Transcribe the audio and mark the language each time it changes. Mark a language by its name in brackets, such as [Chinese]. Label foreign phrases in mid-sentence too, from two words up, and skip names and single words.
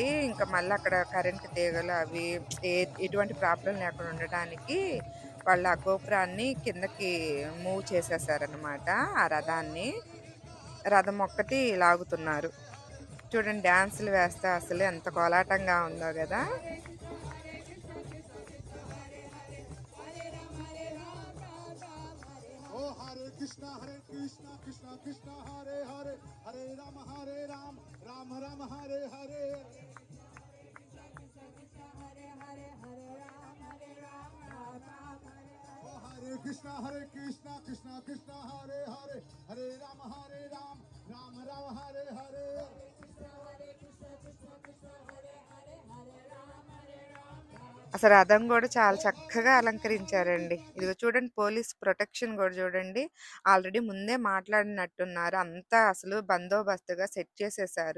[Telugu] ఇంకా మళ్ళీ అక్కడ కరెంట్ తీగలు అవి ఎటువంటి ప్రాబ్లం లేకుండా ఉండడానికి వాళ్ళ ఆ గోపురాన్ని కిందకి మూవ్ చేసేసారనమాట. ఆ రథాన్ని, రథం ఒక్కటి లాగుతున్నారు. చూడండి డ్యాన్సులు వేస్తా అసలు ఎంత కోలాటంగా ఉందో కదా. [Sanskrit] Krishna Hare Krishna Krishna Krishna Hare Hare Hare Rama Rama Rama Hare Hare. Hare Krishna Krishna Krishna Hare Hare Hare Rama Rama Rama Hare Hare. [Telugu] అసలు రథం కూడా చాలా చక్కగా అలంకరించారండి. ఇదిగో చూడండి పోలీస్ ప్రొటెక్షన్ కూడా చూడండి. ఆల్రెడీ ముందే మాట్లాడినట్టున్నారు. అంతా అసలు బందోబస్తుగా సెట్ చేసేసారు.